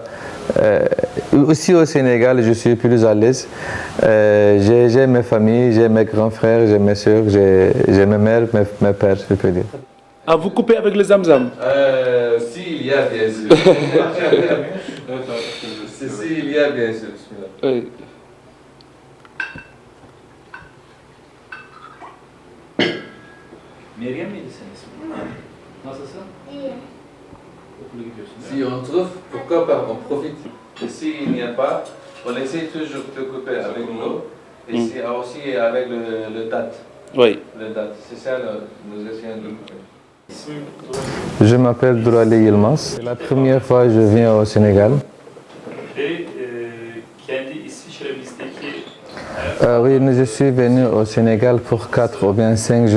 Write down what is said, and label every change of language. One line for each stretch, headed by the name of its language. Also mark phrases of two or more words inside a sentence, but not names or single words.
French: aussi au Sénégal, je suis plus à l'aise. J'ai mes familles, j'ai mes grands frères, j'ai mes soeurs, j'ai mes mères, mes pères, je peux dire. Ah, vous coupez avec les zamzam? Si, il y a bien sûr. Si, il y a bien sûr. Oui.
Turkish: Meryem miydi senin ismin? Nasılsın? İyi. Okula gidiyorsun.
French: Si on trouve, pourquoi pas, on profite. Et s'il n'y a pas, on essaie toujours de couper avec l'eau. Et c'est aussi avec le date. Oui. Le date, c'est ça, nous essayons de couper. Je m'appelle Dourali Yilmaz. C'est la première fois que je viens au Sénégal. Oui, je suis venu au Sénégal pour 4 ou bien 5 jours.